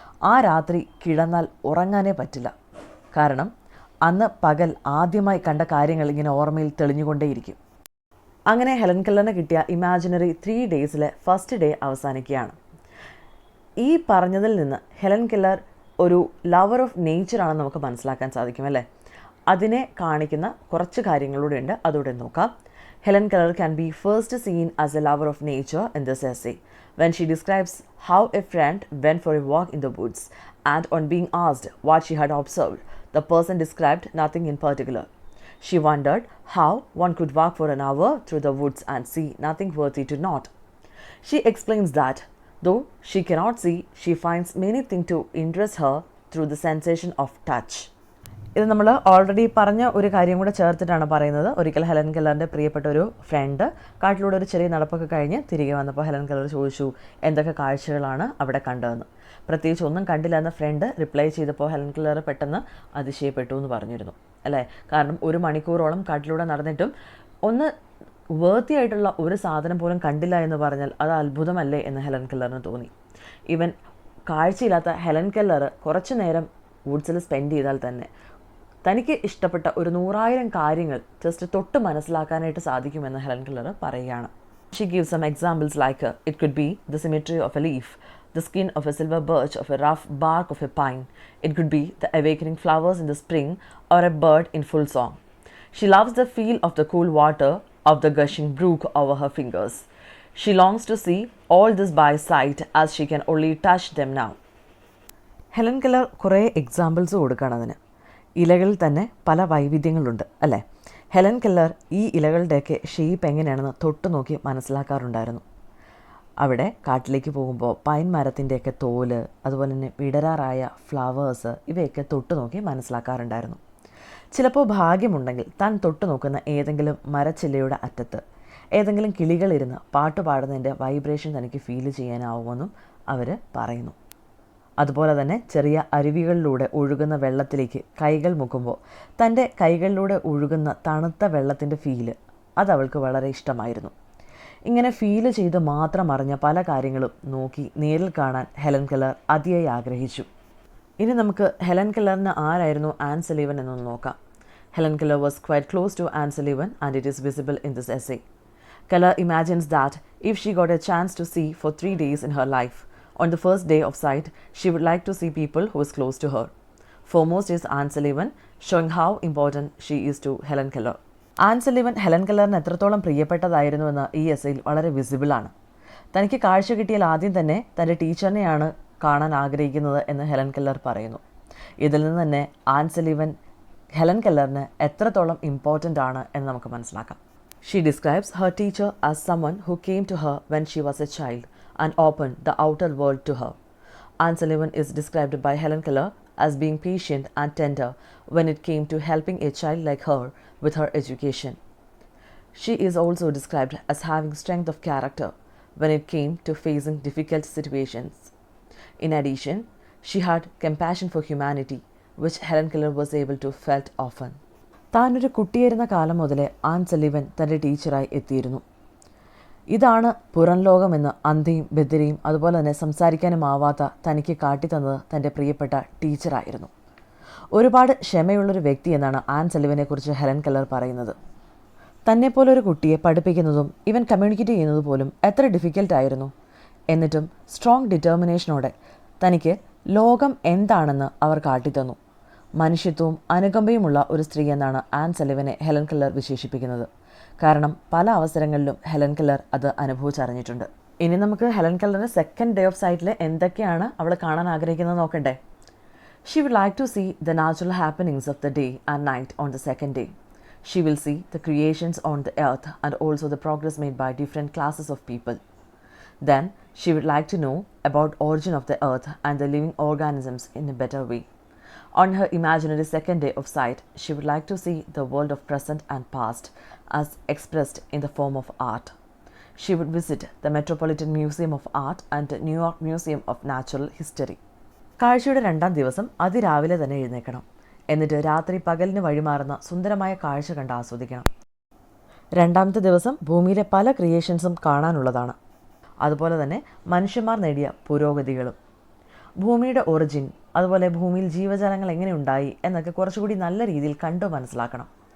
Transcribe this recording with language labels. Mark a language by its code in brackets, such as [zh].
[ml] ആ രാത്രി കിടന്നാൽ ഉറങ്ങാനേ പറ്റില്ല. കാരണം അന്ന് പകൽ ആദ്യമായി കണ്ട കാര്യങ്ങൾ ഇങ്ങനെ ഓർമ്മയിൽ തെളിഞ്ഞുകൊണ്ടേയിരിക്കും. അങ്ങനെ ഹെലൻ കെല്ലറിന് കിട്ടിയ [en] imaginary 3 ഡേയ്സിലെ first day [ml] അവസാനിക്കുകയാണ്. ഈ പറഞ്ഞതിൽ നിന്ന് ഹെലൻ കെല്ലർ ഒരു [en] lover of നേച്ചറാണെന്ന് [ml] നമുക്ക് മനസ്സിലാക്കാൻ സാധിക്കും, അല്ലേ? അതിനെ കാണിക്കുന്ന കുറച്ച് കാര്യങ്ങളൂടെയുണ്ട്, അതുകൂടെ നോക്കാം. [en] Helen Keller can be first seen as a lover of nature in this essay, when she describes how a friend went for a walk in the woods, and on being asked what she had observed, the person described nothing in particular. She wondered how one could walk for an hour through the woods and see nothing worthy to note. She explains that, though she cannot see, she finds many things to interest her through the sensation of touch. [ml] ഇത് നമ്മൾ already പറഞ്ഞ ഒരു കാര്യം കൂടെ ചേർത്തിട്ടാണ് പറയുന്നത്. ഒരിക്കൽ Helen കെല്ലറിൻ്റെ പ്രിയപ്പെട്ട ഒരു ഫ്രണ്ട് കാട്ടിലൂടെ ഒരു ചെറിയ നടപ്പൊക്കെ കഴിഞ്ഞ് തിരികെ വന്നപ്പോൾ ഹെലൻ കെല്ലർ ചോദിച്ചു എന്തൊക്കെ കാഴ്ചകളാണ് അവിടെ കണ്ടതെന്ന്. പ്രത്യേകിച്ച് ഒന്നും കണ്ടില്ല എന്ന ഫ്രണ്ട് റിപ്ലൈ ചെയ്തപ്പോൾ ഹെലൻ കെല്ലർ പെട്ടെന്ന് അതിശയപ്പെട്ടു എന്ന് പറഞ്ഞിരുന്നു അല്ലേ. കാരണം 1 മണിക്കൂറോളം കാട്ടിലൂടെ നടന്നിട്ടും ഒന്ന് വേർത്തി ആയിട്ടുള്ള ഒരു സാധനം പോലും കണ്ടില്ല എന്ന് പറഞ്ഞാൽ അത് അത്ഭുതമല്ലേ എന്ന് ഹെലൻ കെല്ലറിന് തോന്നി. ഈവൻ കാഴ്ചയില്ലാത്ത ഹെലൻ കെല്ലർ കുറച്ചു നേരം വുഡ്സിൽ സ്പെൻഡ് ചെയ്താൽ തന്നെ തനിക്ക് ഇഷ്ടപ്പെട്ട ഒരു 100,000 കാര്യങ്ങൾ ജസ്റ്റ് തൊട്ട് മനസ്സിലാക്കാനായിട്ട് സാധിക്കുമെന്ന് ഹെലൻ കെല്ലർ പറയുകയാണ്. She gives some examples like it could be the symmetry of a leaf, the skin of a silver birch, of a rough bark of a pine. It could be the awakening flowers in the spring or a bird in full song. She loves the feel of the cool water of the gushing brook over her fingers. She longs to see all this by sight as she can only touch them now. Helen Keller കുറേ examples കൊടുക്കുകയാണ് അതിന്. ഇലകളിൽ തന്നെ പല വൈവിധ്യങ്ങളുണ്ട് അല്ലേ. Helen Keller ഈ ഇലകളുടെയൊക്കെ shape എങ്ങനെയാണെന്ന് തൊട്ട് നോക്കി മനസ്സിലാക്കാറുണ്ടായിരുന്നു. അവിടെ കാട്ടിലേക്ക് പോകുമ്പോൾ പൈൻ മരത്തിൻ്റെയൊക്കെ തോല്, അതുപോലെ തന്നെ വിടരാറായ ഫ്ലവേഴ്സ്, ഇവയൊക്കെ തൊട്ട് നോക്കി മനസ്സിലാക്കാറുണ്ടായിരുന്നു. ചിലപ്പോൾ ഭാഗ്യമുണ്ടെങ്കിൽ താൻ തൊട്ട് നോക്കുന്ന ഏതെങ്കിലും മരച്ചില്ലയുടെ അറ്റത്ത് ഏതെങ്കിലും കിളികളിരുന്ന് പാട്ട് പാടുന്നതിൻ്റെ വൈബ്രേഷൻ തനിക്ക് ഫീൽ ചെയ്യാനാവുമെന്നും അവർ പറയുന്നു. അതുപോലെ തന്നെ ചെറിയ അരുവികളിലൂടെ ഒഴുകുന്ന വെള്ളത്തിലേക്ക് കൈകൾ മുക്കുമ്പോൾ തൻ്റെ കൈകളിലൂടെ ഒഴുകുന്ന തണുത്ത വെള്ളത്തിൻ്റെ ഫീല് അതവൾക്ക് വളരെ ഇഷ്ടമായിരുന്നു. ഇങ്ങനെ ഫീല് ചെയ്ത് മാത്രം അറിഞ്ഞ പല കാര്യങ്ങളും നോക്കി നേരിൽ കാണാൻ ഹെലൻ കെല്ലർ അതിയായി ആഗ്രഹിച്ചു. ഇനി നമുക്ക് ഹെലൻ കെല്ലറിന് ആരായിരുന്നു ആൻ സലീവൻ എന്നൊന്ന് നോക്കാം. [en] Helen Keller was quite close to Anne Sullivan and it is visible in this essay. Keller imagines that if she got a chance to see for 3 days in her life, on the first day of sight, she would like to see people who is close to her. Foremost is Anne Sullivan, showing how important she is to Helen Keller. [ml] An Sullivan Helen കെല്ലറിന് എത്രത്തോളം പ്രിയപ്പെട്ടതായിരുന്നുവെന്ന് ഈ എസ്സേയിൽ വളരെ വിസിബിളാണ്. തനിക്ക് കാഴ്ച കിട്ടിയാൽ ആദ്യം തന്നെ തൻ്റെ ടീച്ചറിനെയാണ് കാണാൻ ആഗ്രഹിക്കുന്നത് എന്ന് ഹെലൻ കെല്ലർ പറയുന്നു. ഇതിൽ നിന്ന് തന്നെ ആൻ സലിവൻ ഹെലൻ കെല്ലറിന് എത്രത്തോളം ഇമ്പോർട്ടൻ്റ് ആണ് എന്ന് നമുക്ക് മനസ്സിലാക്കാം. [en] She describes her teacher as someone who came to her when she was a child and opened the outer world to her. Anne Sullivan is described by Helen Keller as being patient and tender when it came to helping a child like her with her education. She is also described as having strength of character when it came to facing difficult situations. In addition, she had compassion for humanity, which Helen Keller was able to felt often. [ml] താനൊരു കുട്ടിയായിരുന്ന കാലം മുതലേ an Sullivan തൻ്റെ ടീച്ചറായി എത്തിയിരുന്നു. ഇതാണ് പുറം ലോകമെന്ന് അന്ധയും ബധിരയും അതുപോലെ തന്നെ സംസാരിക്കാനുമാവാത്ത തനിക്ക് കാട്ടിത്തന്നത് തൻ്റെ പ്രിയപ്പെട്ട ടീച്ചറായിരുന്നു. ഒരുപാട് ക്ഷമയുള്ളൊരു വ്യക്തി എന്നാണ് ആൻ സലിവനെക്കുറിച്ച് ഹെലൻ കെല്ലർ പറയുന്നത്. തന്നെപ്പോലൊരു കുട്ടിയെ പഠിപ്പിക്കുന്നതും ഇവൻ കമ്മ്യൂണിക്കേറ്റ് ചെയ്യുന്നത് പോലും എത്ര ഡിഫിക്കൽട്ടായിരുന്നു. എന്നിട്ടും [en] strong ഡിറ്റർമിനേഷനോടെ [ml] തനിക്ക് ലോകം എന്താണെന്ന് അവർ കാട്ടിത്തന്നു. മനുഷ്യത്വവും അനുകമ്പയുമുള്ള ഒരു സ്ത്രീ എന്നാണ് ആൻ സലിവനെ ഹെലൻ കെല്ലർ വിശേഷിപ്പിക്കുന്നത്. കാരണം പല അവസരങ്ങളിലും ഹെലൻ കെല്ലർ അത് അനുഭവിച്ചറിഞ്ഞിട്ടുണ്ട്. ഇനി നമുക്ക് ഹെലൻ കെല്ലറിൻ്റെ [en] second day of സൈറ്റിൽ [ml] എന്തൊക്കെയാണ് അവൾ കാണാൻ ആഗ്രഹിക്കുന്നത് നോക്കണ്ടേ. [en] She would like to see the natural happenings of the day and night on the second day. She will see the creations on the earth and also the progress made by different classes of people. Then she would like to know about origin of the earth and the living organisms in a better way. On her imaginary second day of sight, she would like to see the world of present and past as expressed in the form of art. She would visit the Metropolitan Museum of Art and the New York Museum of Natural History. [ml] കാഴ്ചയുടെ 2ാം ദിവസം അതിരാവിലെ തന്നെ എഴുന്നേൽക്കണം. എന്നിട്ട് രാത്രി പകലിന് വഴിമാറുന്ന സുന്ദരമായ കാഴ്ച കണ്ട് ആസ്വദിക്കണം. 2ാമത്തെ ദിവസം ഭൂമിയിലെ പല ക്രിയേഷൻസും കാണാനുള്ളതാണ്. അതുപോലെ തന്നെ മനുഷ്യന്മാർ നേടിയ പുരോഗതികളും ഭൂമിയുടെ ഒറിജിൻ, അതുപോലെ ഭൂമിയിൽ ജീവജാലങ്ങൾ എങ്ങനെ ഉണ്ടായി എന്നൊക്കെ കുറച്ചുകൂടി നല്ല രീതിയിൽ കണ്ടു മനസ്സിലാക്കണം.